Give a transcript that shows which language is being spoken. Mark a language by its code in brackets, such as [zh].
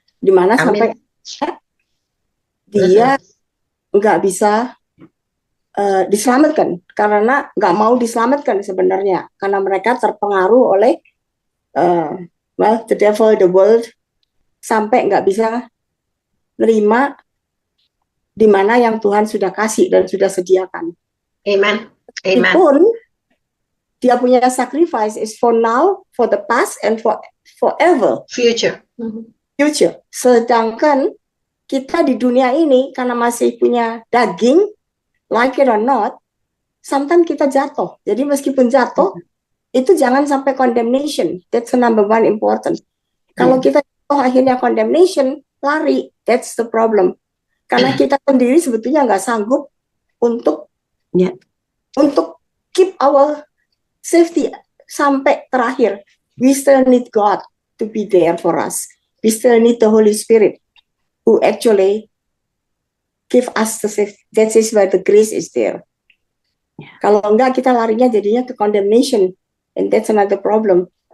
[id] Dimana sampai dia nggak bisa diselamatkan, karena nggak mau diselamatkan sebenarnya, karena mereka terpengaruh oleh [en] the devil, the world, [id] sampai nggak bisa nerima di mana yang Tuhan sudah kasih dan sudah sediakan. Amen. Amen. Pun dia punya [en] sacrifice is for now, for the past, and for forever. Future. Future. [id] Sedangkan kita di dunia ini karena masih punya daging, [en] like it or not, [id] sometimes kita jatuh. Jadi meskipun jatuh, itu jangan sampai condemnation. [en] That's the number one important. [id] Kalau kita akhirnya condemnation, lari. [en] That's the problem. [id] Karena kita sendiri sebetulnya nggak sanggup untuk [en] keep our safety [id] sampai terakhir. [en] We still need God to be there for us. We still need the Holy Spirit who actually give us the safety. That is where the grace is there. [id] Kalau enggak, kita larinya jadinya ke condemnation. [en] And that's another problem.